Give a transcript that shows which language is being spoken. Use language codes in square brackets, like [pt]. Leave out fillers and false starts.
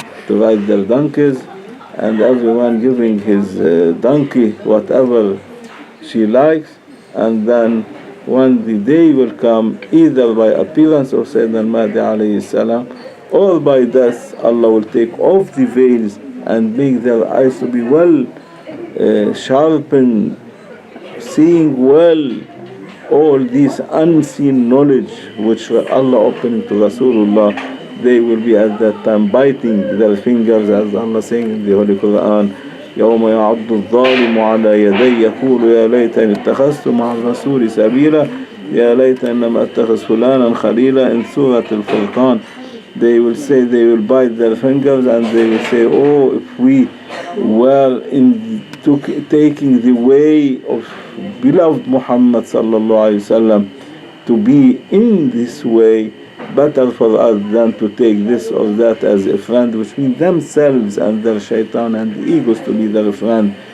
[en] to ride their donkeys, and everyone giving his donkey whatever she likes, and then when the day will come, either by appearance of Sayyidina al-Mahdi alayhi salam, or by death, Allah will take off the veils and make their eyes to be well sharpened, seeing well all this unseen knowledge which Allah opening to Rasulullah. They will be at that time biting their fingers, as Allah saying in the Holy Quran, [ar] يوم يعض الظالم على يديه يقول يا ليتني اتخذت مع الرسول سبيلا يا ليت إنما اتخذ فلانا خليلا. [en] In Surah Al-Furqan, they will say, they will bite their fingers and they will say, oh, if we were taking the way of beloved Muhammad sallallahu alaihi wasallam, to be in this way, better for us than to take this or that as a friend, which means themselves and their shaitan and the egos to be their friend.